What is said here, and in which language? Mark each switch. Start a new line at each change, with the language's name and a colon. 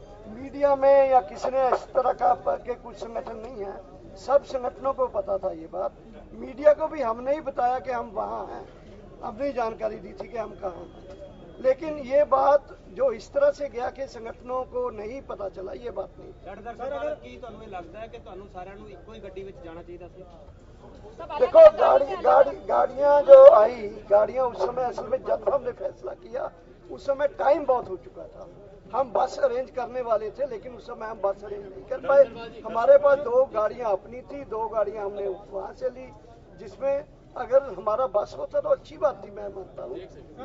Hindi: Media में या किसी ने इस तरह का के कुछ संगठन नहीं है, सब संगठनों को पता था ये बात। मीडिया को भी हमने ही बताया कि हम वहाँ हैं, अपनी जानकारी दी थी कि हम कहाँ हैं। लेकिन ये बात जो इस तरह से गया कि संगठनों को नहीं पता चला, ये बात नहीं।
Punjabi: ਕੀ ਤੁਹਾਨੂੰ ਇਹ ਲੱਗਦਾ ਹੈ ਕਿ ਤੁਹਾਨੂੰ ਸਾਰਿਆਂ ਨੂੰ ਇੱਕੋ ਹੀ ਗੱਡੀ ਵਿੱਚ ਜਾਣਾ ਚਾਹੀਦਾ ਸੀ?
Hindi: देखो गाड़ियां जो आई, गाड़ियां उस समय असल में जब हमने फैसला किया उस समय टाइम बहुत हो चुका था। हम बस अरेंज करने वाले थे, लेकिन उस समय हम बस अरेंज नहीं कर पाए। हमारे पास 2 गाड़ियां अपनी थी, 2 गाड़ियां हमने वहां से ली, जिसमें अगर हमारा बस होता तो अच्छी बात थी, मैं मानता हूँ।